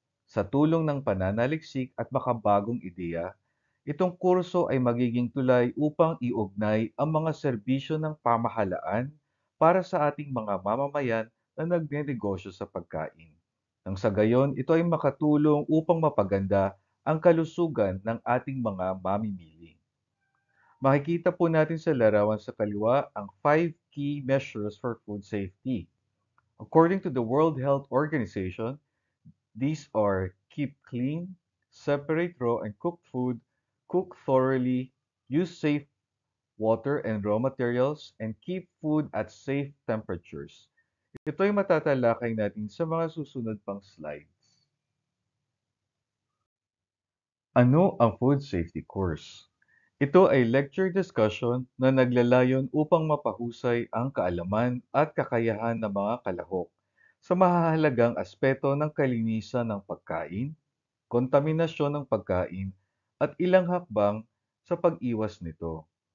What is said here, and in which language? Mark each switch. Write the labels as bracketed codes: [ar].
[tl] Sa tulong ng pananaliksik at makabagong ideya, itong kurso ay magiging tulay upang iugnay ang mga serbisyo ng pamahalaan para sa ating mga mamamayan na nagnenegosyo sa pagkain. Nang sa gayon, ito ay makatulong upang mapaganda ang kalusugan ng ating mga mamimili. Makikita po natin sa larawan sa kaliwa ang [en] 5 key measures for food safety. According to the World Health Organization, these are keep clean, separate raw and cooked food, cook thoroughly, use safe water and raw materials, and keep food at safe temperatures. [tl] Ito ay matatalakay natin sa mga susunod pang slides. Ano ang food safety course? Ito ay lecture discussion na naglalayon upang mapahusay ang kaalaman at kakayahan ng mga kalahok sa mahahalagang aspeto ng kalinisan ng pagkain, kontaminasyon ng pagkain, at ilang hakbang sa pag-iwas nito.